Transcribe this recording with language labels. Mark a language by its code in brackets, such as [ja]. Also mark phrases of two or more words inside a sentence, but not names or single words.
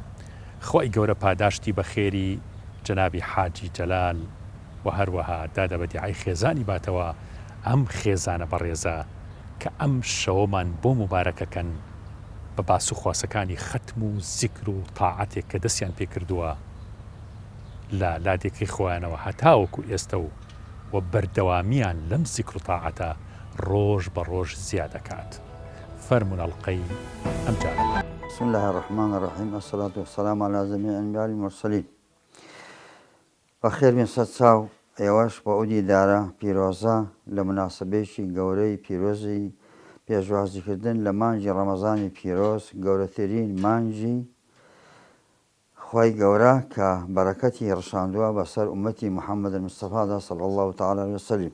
[ckb] خۆی گەورە پاداشتی بە خێری جەنابی حاجی جەلال و هەروەها دادەبەدیعەی خێزانی باتەوە ئەم خێزانە بەڕێزە کە ئەم شەوەمان بۆ مبارەکەکەن بە باس و خواسەکانی ختم و زیکر و تاعەتێک کە دەستیان پێ کردووە لە لادێکی خۆیانەوە هەتاوەکو ئێستا و بەردەوامیان لەم زیکر و تاعەتە ڕۆژ بە ڕۆژ زیاد دەکات. فەرمون ئەڵقەی ئەم جارە. [ar] بسم الله الرحمن الرحيم. الصلاة والسلام على جميع الأنبياء والمرسلين. [ckb] بەخێر بێن سەد چاو ئێوەش بە ئودی دارە پیرۆزە لە مناسبەیەکی گەورەی پیرۆزی پێشوازیکردن لە مانگی ڕەمەزانی پیرۆز، گەورەترین مانگی خی گەورە کە بەرەکەتی ڕشاندووە بەسەر ئومەتی محەممەد مستەفادا [ar] صلی الله تعالی علیه وسلم.